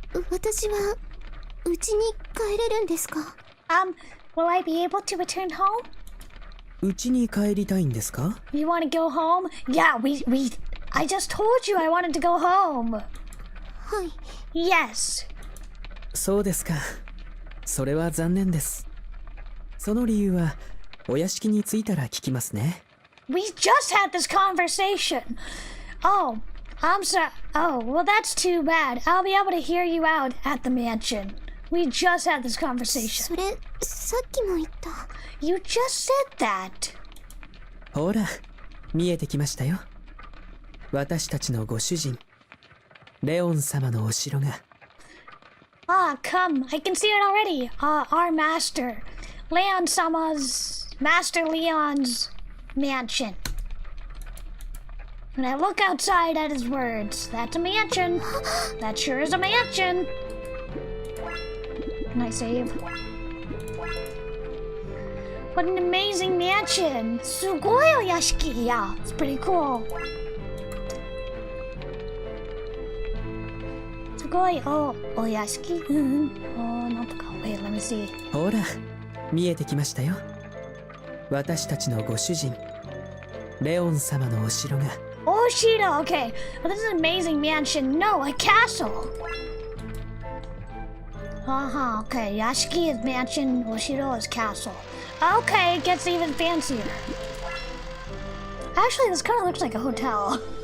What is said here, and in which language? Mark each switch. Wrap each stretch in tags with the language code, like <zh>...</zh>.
<ja>私は家に帰れるんですか？</ja> <en>Will I be able to return home?</en> <ja>家に帰りたいんですか？</ja> <en>You want to go home? Yeah, I just told you I wanted to go home.</en> <ja>はい。</ja> <en>Yes.</en> <ja>そうですか。それは残念です。その理由はお屋敷に着いたら聞きますね。</ja> <en>We just had this conversation. Oh, I'm sorry. Oh, well, that's too bad. I'll be able to hear you out at the mansion. We just had this conversation.</en> <ja>それ、さっきも言った。</ja> <en>You just said that.</en> <ja>ほら、見えてきましたよ。私たちのご主人、レオン様のお城が。</ja> <en>Come. I can see it already. Our master. Master Leon's mansion. When I look outside at his words, that's a mansion. That sure is a mansion. Can I save? What an amazing mansion.</en> <ja>すごいお屋敷.</ja> <en>Yeah, it's pretty cool.</en> <ja>すごいお屋敷.なんとか.</ja> <en>Wait, let me see.</en> <ja>ほら、見えてきましたよ。私たちのご主人、レオン様のお城が。</ja> <en>Oshiro, okay. Well, this is an amazing mansion. No, a castle. Okay. Yashiki is mansion, Oshiro is castle. Okay, it gets even fancier. Actually, this kind of looks like a hotel.</en>